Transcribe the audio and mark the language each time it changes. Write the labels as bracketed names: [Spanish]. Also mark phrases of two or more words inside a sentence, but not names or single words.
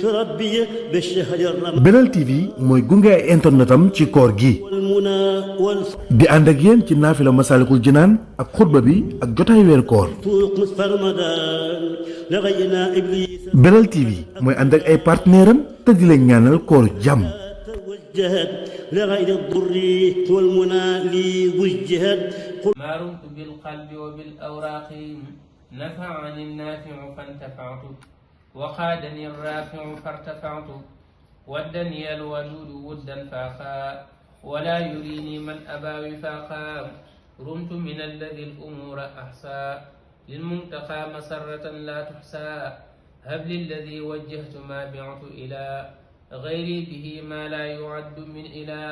[Arabic] ربي بالشهر الرمضان. [Wolof] Belal TV mooy gunge ay internetam ci koor gi di ànd ak yéen ci naafila Masaalikul Jinaan ak xutba bi ak jotaay weer koor. [Arabic] نصف رمضان لغينا إبليس. [Wolof] Belal TV mooy ànd ak ay partenaire am te di leen ñaanal koor jàmm. [Arabic] توجهت لغير الضر والمنى لي وجهت. ما رمت بالقلب وبالأوراق نفعني النافع فانتفعت وقادني الرافع فارتفعت ودني الودود ودا فاخا ولا يريني من أبى وفاقا رمت من الذي الأمور أحصى للمنتقى مسرة لا تحصى هب لي الذي وجهت ما بعت إلى غيري به ما لا يعد من إله.